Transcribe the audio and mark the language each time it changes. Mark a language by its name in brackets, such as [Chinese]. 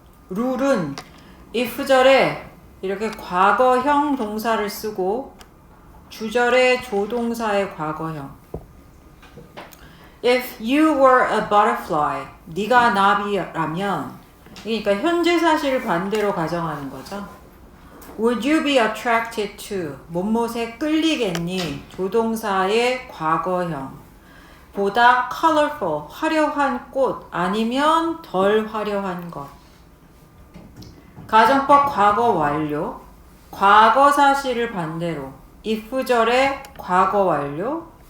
[Korean] 룰은 if절에 이렇게 과거형 동사를 쓰고 주절에 조동사의 과거형. [English] If you were a butterfly, [Korean] 네가 나비라면, 그러니까 현재 사실을 반대로 가정하는 거죠. [English] Would you be attracted to? [Korean] 뭐뭇에 끌리겠니? 조동사의 과거형. 보다 colorful, 화려한 꽃 아니면 덜 화려한 것. 가정법 과거 완료. 과거 사실을 반대로 if절에 과거 완료.